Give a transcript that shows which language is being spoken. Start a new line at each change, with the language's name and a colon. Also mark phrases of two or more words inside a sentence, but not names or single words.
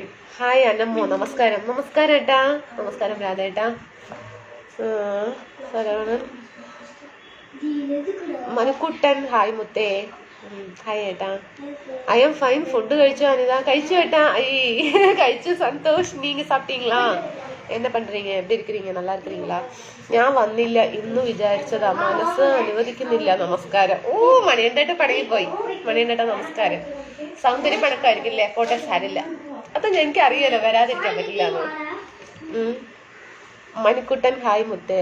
Malayalam: ഹായ് അന്നമ്മോ, നമസ്കാരം. നമസ്കാരം ഏട്ടാ. നമസ്കാരം രാധേട്ടാ. സരവണൻ മനുക്കുട്ടൻ ഹായ് മുത്തേ. ഹായ് ഏട്ടാ.
English: I am fine.
Malayalam: ഫുഡ് കഴിച്ചോ അനിത? കഴിച്ചു ഏട്ടാ. കഴിച്ചു. സന്തോഷ്,
Tamil: நீங்க சாப்பிட்டீங்களா? என்ன பண்றீங்க? எப்படி இருக்கிறீங்க? நல்லா இருக்கிறீங்களா?
Malayalam: ഞാൻ വന്നില്ല ഇന്ന് വിചാരിച്ചതാ, മനസ്സ് അനുവദിക്കുന്നില്ല. നമസ്കാരം. ഓ, മണിയണ്ടേട്ട പടയിൽ പോയി. മണിയണ്ടേട്ട നമസ്കാരം. സൗന്ദര്യ പണക്കായിരിക്കില്ലേ? പോട്ടെ, സാരില്ല. അത് എനിക്ക് അറിയാലോ, വരാതിരിക്കാൻ പറ്റില്ല. മണിക്കുട്ടൻ ഹായ് മുത്തേ.